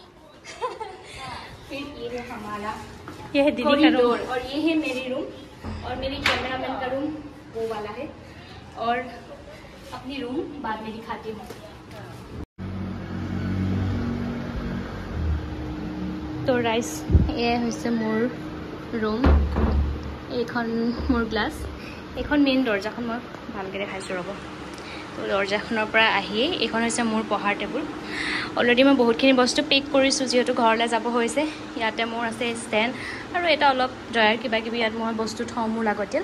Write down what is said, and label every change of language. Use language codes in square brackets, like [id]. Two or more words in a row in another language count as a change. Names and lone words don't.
[hi] फिर ये है हमारा, ये है दीदी का रूम, और ये है मेरी रूम, और मेरी कैमरामैन का रूम वो वाला है। और अपनी रूम बाद में दिखाती हूँ। तो राइस ये [as] হৈছে মোৰ [hi] रूम। [as] এইখন মোৰ গ্লাছ, এইখন মেইন দৰ্জাখন মই ভালকৈ দেখাইছোঁ ৰ'ব। তো দৰ্জাখনৰ পৰা আহিয়ে এইখন হৈছে মোৰ পঢ়াৰ টেবুল। অলৰেডি মই বহুতখিনি বস্তু পেক কৰিছোঁ যিহেতু ঘৰলৈ যাব হৈছে। ইয়াতে মোৰ আছে ষ্টেণ্ড আৰু এটা অলপ ড্ৰয়াৰ কিবা কিবি, ইয়াত মই বস্তু থওঁ মোৰ লাগতিয়াল।